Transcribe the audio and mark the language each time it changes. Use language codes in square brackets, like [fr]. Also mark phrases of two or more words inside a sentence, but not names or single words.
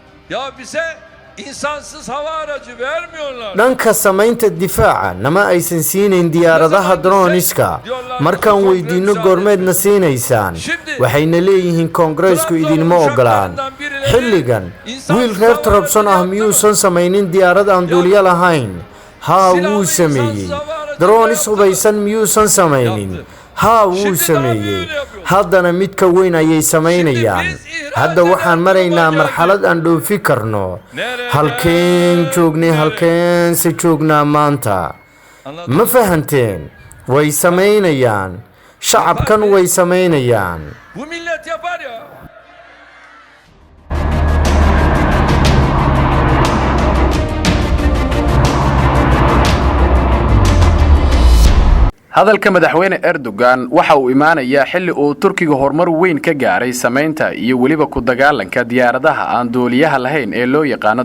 [tr] Ya bize insansız hava aracı vermiyorlar. [so] dhanka samaynta difaaca nama aysan siinayn diyaaradaha droniska markaan weydiino goormeedna siinaysaan waxayna leeyihiin koongareesku idinma ogolaan xilligan wiil reer Trabzon ah miyuusan samaynin diyaarad aan duuliye lahayn haa wuu sameeyey dronis hubaysan miyuusan samaynin haa wuu sameeyey haddana mid ka weyn ayay samaynayaan hadda waxaan maraynaa marxalad aan dhoofi karno halkeen se joognaa maanta ma fahanteen way samaynayaan shacabkan way samaynayaan [tr] Bu millet yapar ya. [so] hadalka madaxweyne Erdogan waxa uu imaanayaa xilli uu Turkiga horumar weyn ka gaaray sameynta iyo waliba ku dagaalanka diyaaradaha aan duuliyaha lahayn ee loo yaqaan